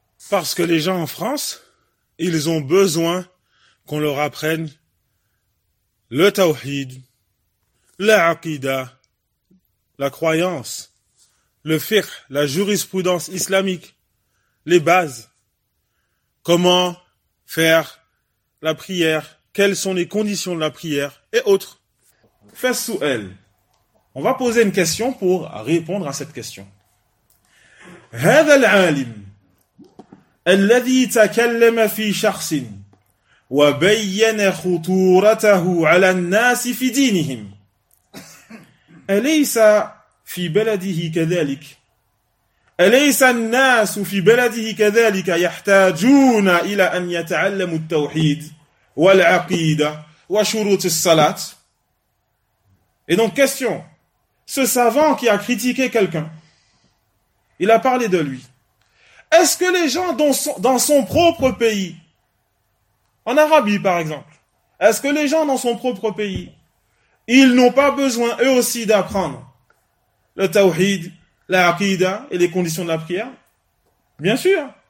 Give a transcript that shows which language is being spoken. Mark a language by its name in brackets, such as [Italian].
[French] parce que les gens en France, ils ont besoin qu'on leur apprenne le tawhid, la aqida, la croyance, le fiqh, la jurisprudence islamique, les bases, comment faire la prière, quelles sont les conditions de la prière et autres. Fais-sous-elle. On va poser une question pour répondre à cette question. [Arabic] هذا العالم الذي تكلم في شخص وبين خطورته على الناس في دينهم أليس في بلده كذلك؟ أليس الناس في بلده كذلك يحتاجون إلى أن يتعلموا التوحيد والعقيدة وشروط الصلاة؟ [French] Et donc question, ce savant qui a critiqué quelqu'un, il a parlé de lui. Est-ce que les gens dans son propre pays, en Arabie par exemple, est-ce que les gens dans son propre pays, ils n'ont pas besoin eux aussi d'apprendre le tawhid, la aqida et les conditions de la prière? Bien sûr.